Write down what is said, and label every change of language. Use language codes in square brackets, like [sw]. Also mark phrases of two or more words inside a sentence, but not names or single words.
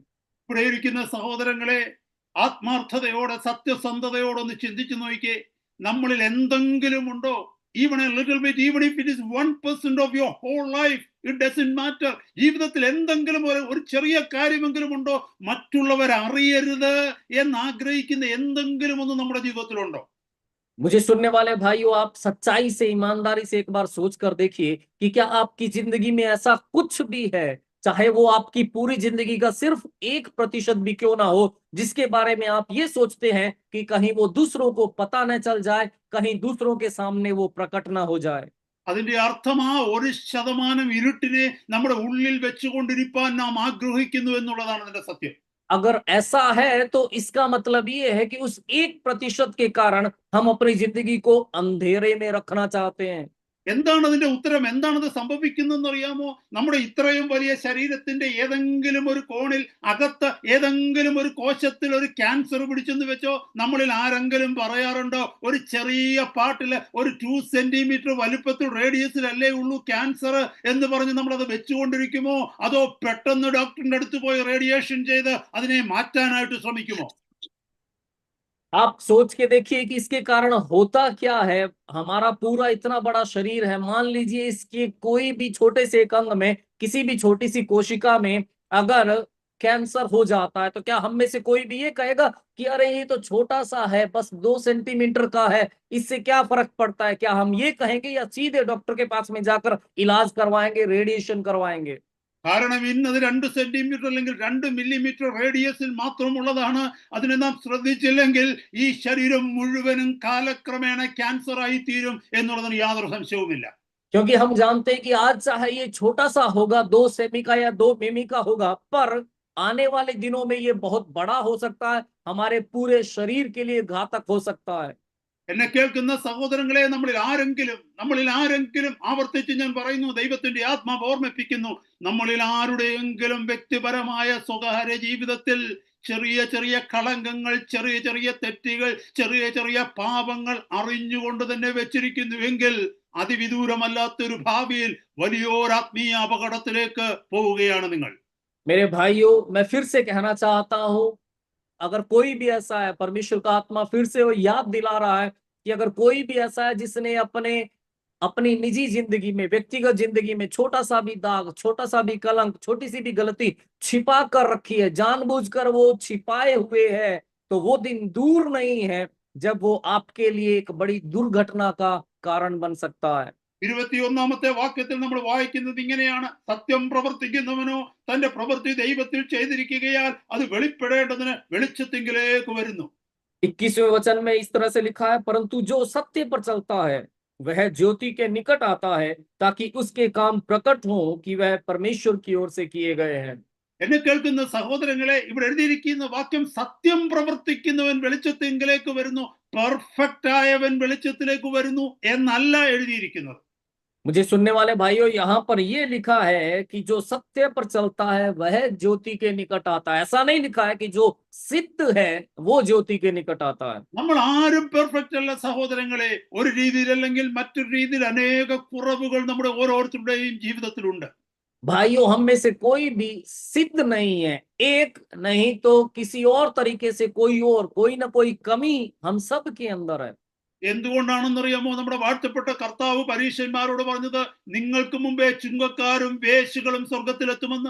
[ml] ഇവിടെ ഇരിക്കുന്ന സഹോദരങ്ങളെ, ആത്മാർത്ഥതയോടെ സത്യസന്ധതയോടെ ഒന്ന് ചിന്തിച്ചു നോക്കിയേ, നമ്മളിൽ എന്തെങ്കിലും ഉണ്ടോ, [en] Even a little bit, even if it is 1% of your whole life, it doesn't matter. [ml] ജീവിതത്തിൽ എന്തെങ്കിലും ഒരു ചെറിയ കാര്യമെങ്കിലും ഉണ്ടോ, മറ്റുള്ളവർ അറിയരുത് എന്ന് ആഗ്രഹിക്കുന്ന എന്തെങ്കിലും ഒന്ന് നമ്മുടെ ജീവിതത്തിലുണ്ടോ? [hi] मुझे सुनने वाले भाइयों, आप सच्चाई से, ईमानदारी से एक बार सोच कर देखिए कि क्या आपकी जिंदगी में ऐसा कुछ भी है, चाहे वो आपकी पूरी जिंदगी का सिर्फ 1% भी क्यों ना हो, जिसके बारे में आप ये सोचते हैं कि कहीं वो दूसरों को पता न चल जाए, कहीं दूसरों के सामने वो प्रकट ना हो जाए। [ml] അതിന്റെ അർത്ഥം ആ 1% ഇരുട്ടിനെ നമ്മുടെ ഉള്ളിൽ വെച്ചുകൊണ്ടിരിക്കാൻ നാം ആഗ്രഹിക്കുന്നു എന്നുള്ളതാണ് അതിന്റെ സത്യം. [hi] अगर ऐसा है तो इसका मतलब ये है कि उस 1% के कारण हम अपनी जिंदगी को अंधेरे में रखना चाहते हैं। [ml] എന്താണ് അതിന്റെ ഉത്തരം? എന്താണത് സംഭവിക്കുന്നതെന്ന് അറിയാമോ? നമ്മുടെ ഇത്രയും വലിയ ശരീരത്തിന്റെ ഏതെങ്കിലും ഒരു കോണിൽ, അകത്ത് ഏതെങ്കിലും ഒരു കോശത്തിൽ ഒരു ക്യാൻസർ പിടിച്ചെന്ന് വെച്ചോ, നമ്മളിൽ ആരെങ്കിലും പറയാറുണ്ടോ, ഒരു ചെറിയ പാട്ടില് ഒരു 2 സെന്റിമീറ്റർ വലുപ്പത്തിൽ റേഡിയസിലല്ലേ ഉള്ളൂ ക്യാൻസർ എന്ന് പറഞ്ഞ് നമ്മളത് വെച്ചുകൊണ്ടിരിക്കുമോ? അതോ പെട്ടെന്ന് ഡോക്ടറിന്റെ അടുത്ത് പോയി റേഡിയേഷൻ ചെയ്ത് അതിനെ മാറ്റാനായിട്ട് ശ്രമിക്കുമോ? [hi] आप सोच के देखिए कि इसके कारण होता क्या है। हमारा पूरा इतना बड़ा शरीर है, मान लीजिए इसके कोई भी छोटे से एक अंग में, किसी भी छोटी सी कोशिका में अगर कैंसर हो जाता है, तो क्या हम में से कोई भी ये कहेगा कि अरे ये तो छोटा सा है, बस 2 सेंटीमीटर का है, इससे क्या फर्क पड़ता है? क्या हम ये कहेंगे या सीधे डॉक्टर के पास में जाकर इलाज करवाएंगे, रेडिएशन करवाएंगे? [ml] കാരണം ഇന്നത് 2 സെന്റിമീറ്റർ അല്ലെങ്കിൽ 2 മില്ലിമീറ്റർ റേഡിയസിൽ മാത്രമുള്ളതാണ്. അതിനെ നാം ശ്രദ്ധിച്ചില്ലെങ്കിൽ ഈ ശരീരം മുഴുവനും കാലക്രമേണ ക്യാൻസർ ആയി തീരും എന്നുള്ളതിന് യാതൊരു സംശയവുമില്ല. [hi] क्योंकि हम जानते हैं कि आज चाहे ये छोटा सा होगा, 2 सेमी का या 2 मिमी का होगा, पर आने वाले दिनों में ये बहुत बड़ा हो सकता है, हमारे पूरे शरीर के लिए घातक हो सकता है। [ml] എന്നെ കേൾക്കുന്ന സഹോദരങ്ങളെ, നമ്മളിൽ ആരെങ്കിലും ആവർത്തിച്ച് ഞാൻ പറയുന്നു, ദൈവത്തിന്റെ ആത്മാവ് ഓർമ്മിപ്പിക്കുന്നു, നമ്മളിൽ ആരുടെയെങ്കിലും വ്യക്തിപരമായ സ്വകാര്യ ജീവിതത്തിൽ ചെറിയ ചെറിയ കളങ്കങ്ങൾ, ചെറിയ ചെറിയ തെറ്റുകൾ, ചെറിയ ചെറിയ പാപങ്ങൾ അറിഞ്ഞുകൊണ്ട് തന്നെ വെച്ചിരിക്കുന്നുവെങ്കിൽ അതിവിദൂരമല്ലാത്തൊരു ഭാവിയിൽ വലിയൊരാത്മീയ അപകടത്തിലേക്ക് പോവുകയാണ് നിങ്ങൾ. [hi] मेरे भाइयों, मैं फिर से कहना चाहता हूं, अगर कोई भी ऐसा है, परमेश्वर का आत्मा फिर से वो याद दिला रहा है कि अगर कोई भी ऐसा है जिसने अपनी निजी जिंदगी में, व्यक्तिगत जिंदगी में छोटा सा भी दाग, छोटा सा भी कलंक, छोटी सी भी गलती छिपा कर रखी है, जानबूझकर वो छिपाए हुए है, तो वो दिन दूर नहीं है जब वो आपके लिए एक बड़ी दुर्घटना का कारण बन सकता है। [ml] 21 വാക്യത്തിൽ നമ്മൾ വായിക്കുന്നത് ഇങ്ങനെയാണ്: സത്യം പ്രവർത്തിക്കുന്നവനോ തന്റെ പ്രവൃത്തി ദൈവത്തിൽ ചെയ്തിരിക്കുകയാൽ അത് വെളിപ്പെടേണ്ടതിന് വെളിച്ചത്തിങ്കിലേക്ക് വരുന്നു. [hi] 21वें वचन में इस तरह से लिखा है, परंतु जो सत्य पर चलता है वह ज्योति के निकट आता है, ताकि उसके काम प्रकट हो कि वह परमेश्वर की ओर से किए गए हैं। [ml] എന്നെ കേൾക്കുന്ന സഹോദരങ്ങളെ, ഇവിടെ എഴുതിയിരിക്കുന്ന വാക്യം സത്യം പ്രവർത്തിക്കുന്നവൻ വെളിച്ചത്തിങ്കിലേക്ക് വരുന്നു, പെർഫെക്റ്റ് ആയവൻ വെളിച്ചത്തിലേക്ക് വരുന്നു എന്നല്ല എഴുതിയിരിക്കുന്നത്. [hi] मुझे सुनने वाले भाइयों, यहाँ पर ये लिखा है कि जो सत्य पर चलता है वह ज्योति के निकट आता है। ऐसा नहीं लिखा है कि जो सिद्ध है वो ज्योति के निकट आता है। [ml] നമ്മൾ ആരും പെർഫെക്റ്റ് അല്ല സഹോദരങ്ങളെ. ഒരു രീതിയിൽ അല്ലെങ്കിൽ മറ്റൊരു രീതിയിൽ അനേക കുറവുകൾ നമ്മുടെ ഓരോരുത്തരുടെയും ജീവിതത്തിലുണ്ട്. [hi] भाइयों, हम में से कोई भी सिद्ध नहीं है, एक नहीं तो किसी और तरीके से कोई ना कोई कमी हम सब के अंदर है। [ml] എന്തുകൊണ്ടാണെന്നറിയാമോ? നമ്മുടെ വാഴ്ത്തപ്പെട്ട കർത്താവ് പരീശന്മാരോട് പറഞ്ഞത്, നിങ്ങൾക്ക് മുമ്പേ ചുങ്കക്കാരും വേശ്യകളും സ്വർഗത്തിലെത്തുമെന്ന്.